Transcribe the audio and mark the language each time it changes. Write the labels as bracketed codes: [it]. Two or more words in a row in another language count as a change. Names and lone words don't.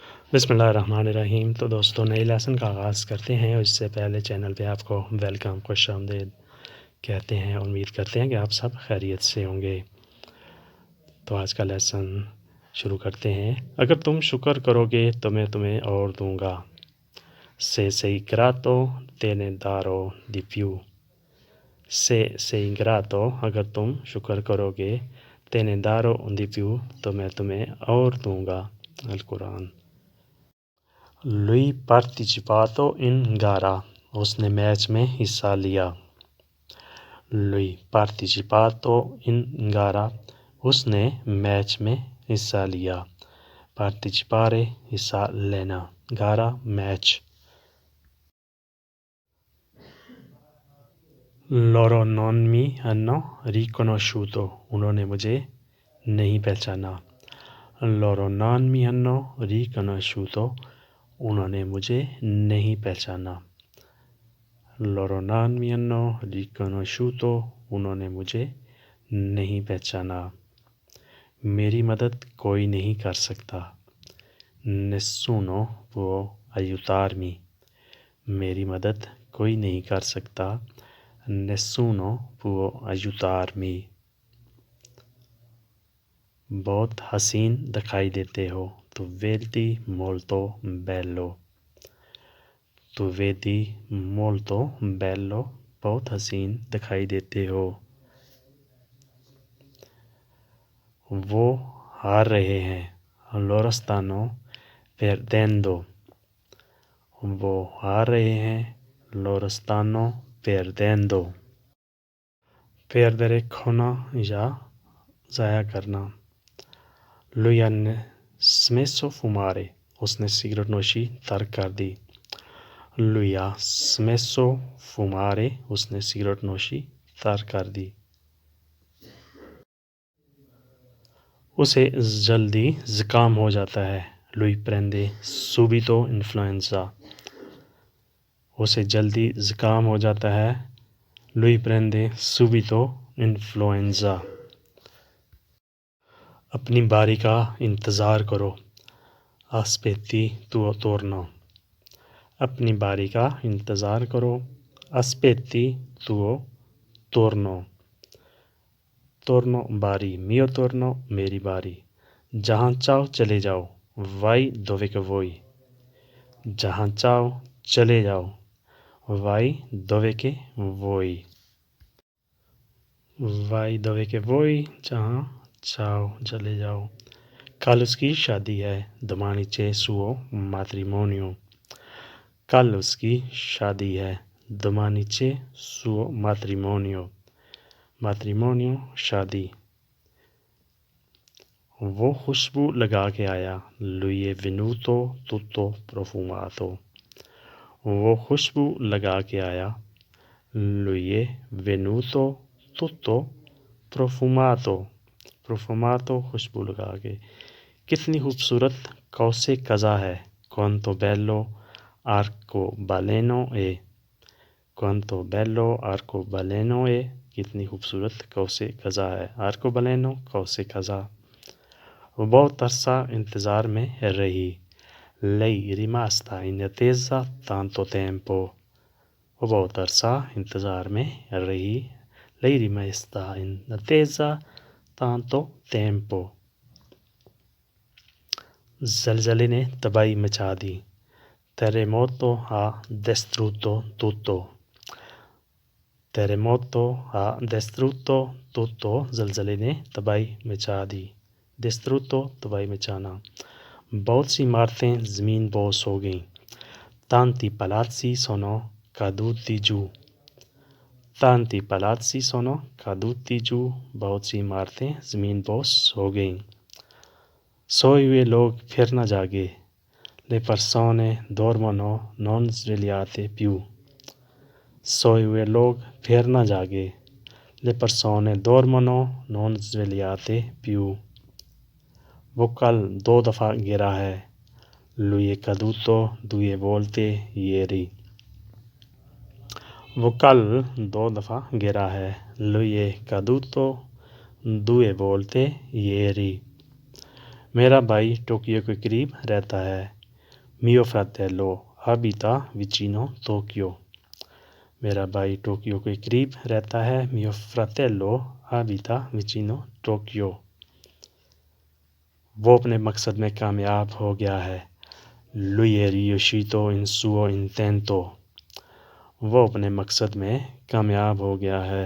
[ar] بسم اللہ الرحمن الرحیم۔ [ur] تو دوستوں، نئے لیسن کا آغاز کرتے ہیں، اور اس سے پہلے چینل پہ آپ کو ویلکم، خوش آمدید کہتے ہیں۔ امید کرتے ہیں کہ آپ سب خیریت سے ہوں گے۔ تو آج کا لیسن شروع کرتے ہیں۔ اگر تم شکر کرو گے تو میں تمہیں اور دوں گا۔ [it] Se sei grato te ne darò di più۔ Se sei grato، [ur] اگر تم شکر کرو گے، [it] te ne darò di più، [ur] تو میں تمہیں اور دوں گا۔ [it] القرآن۔ Lui partecipato in gara، [ur] اس نے میچ میں حصہ لیا۔ [it] Lui partecipato in gara، [ur] اس نے میچ میں حصہ لیا۔ Partecipare، حصہ لینا، gara، میچ۔ [it] Loro non mi hanno riconosciuto، [ur] انہوں نے مجھے نہیں پہچانا۔ [it] Loro non mi hanno riconosciuto، [ur] انہوں نے مجھے نہیں پہچانا۔ [it] Loro non mi hanno riconosciuto، [ur] انہوں نے مجھے نہیں پہچانا۔ میری مدد کوئی نہیں کر سکتا۔ [it] Nessuno può aiutarmi، [ur] میری مدد کوئی نہیں کر سکتا۔ [it] Nessuno può aiutarmi۔ [ur] بہت حسین دکھائی دیتے ہو۔ [it] Tu vedi molto bello۔ Tu vedi molto bello، [ur] بہت حسین دکھائی دیتے ہو۔ وہ ہار رہے ہیں۔ [it] Loro stanno perdendo۔ [ur] وہ ہار رہے ہیں۔ [it] Loro stanno perdendo۔ Perdere، [ur] کھونا یا ضائع کرنا۔ [it] Lui ha smesso fumare، [ur] اس نے سگریٹ نوشی ترک کر دی۔ [it] Lui ha smesso fumare، [ur] اس نے سگریٹ نوشی ترک کر دی۔ اسے جلدی زکام ہو جاتا ہے۔ [it] Lui prende subito influenza، [ur] اسے جلدی زکام ہو جاتا ہے۔ [it] Lui prende subito influenza۔ [ur] اپنی باری کا انتظار کرو۔ [it] Aspetti tuo turno۔ [ur] اپنی باری کا انتظار کرو۔ [it] Aspetti tuo turno۔ Turno، باری، mio turno، [ur] میری باری۔ جہاں چاہو چلے جاؤ، [it] vai dove che vuoi۔ [ur] جہاں چاہو چلے جاؤ، [it] vai dove che vuoi۔ vai dove che vuoi، [ur] جہاں چاہو چلے جاؤ۔ کل اس کی شادی ہے۔ [it] Domani c'è suo matrimonio۔ [ur] کل اس کی شادی ہے۔ [it] Domani c'è suo matrimonio۔ matrimonio، [ur] شادی۔ وہ خوشبو لگا کے آیا۔ [it] Lui è venuto tutto profumato۔ [ur] وہ خوشبو لگا کے آیا۔ [it] Lui è venuto tutto profumato۔ profumato، [ur] خوشبو لگا کے۔ کتنی خوبصورت کوسے قضا ہے۔ [it] Quanto bello arcobaleno è۔ Quanto bello arcobaleno è، [ur] کتنی خوبصورت کوسے قضا ہے۔ arcobaleno، کوسے قضا۔ وہ بہت عرصہ انتظار میں رہی۔ [it] Lei rimasta in attesa tanto tempo۔ [ur] وہ بہت عرصہ انتظار میں رہی۔ [it] Lei rimasta in attesa tanto tempo۔ [ur] زلزلے نے تباہی مچا دی۔ [it] Terremoto ha distrutto tutto۔ Terremoto ha distrutto tutto، [ur] زلزلے نے تباہی مچا دی۔ Distrutto، تباہی مچانا۔ بہت سی عمارتیں زمین بوس ہو گئیں۔ [it] Tanti palazzi sono caduti giù۔ Tanti palazzi sono caduti giù، [ur] بہت سی عمارتیں زمین بوس ہو گئیں۔ سوئے ہوئے لوگ پھر نہ جاگے۔ [it] Le persone dormono non svegliate più۔ [ur] سوئے ہوئے لوگ پھر نہ جاگے۔ [it] Le persone dormono non svegliate più۔ [ur] وہ کل 2 دفعہ گرا ہے۔ [it] Lui è caduto 2 volte ieri۔ [ur] وہ کل 2 دفعہ گرا ہے۔ [it] Lui è caduto 2 volte ieri۔ [ur] میرا بھائی ٹوکیو کے قریب رہتا ہے۔ [it] Mio fratello abita vicino Tokyo. [ur] میرا بھائی ٹوکیو کے قریب رہتا ہے. [it] Mio fratello abita vicino Tokyo. [ur] وہ اپنے مقصد میں کامیاب ہو گیا ہے. [it] Lui è riuscito in suo intento. [ur] وہ اپنے مقصد میں کامیاب ہو گیا ہے.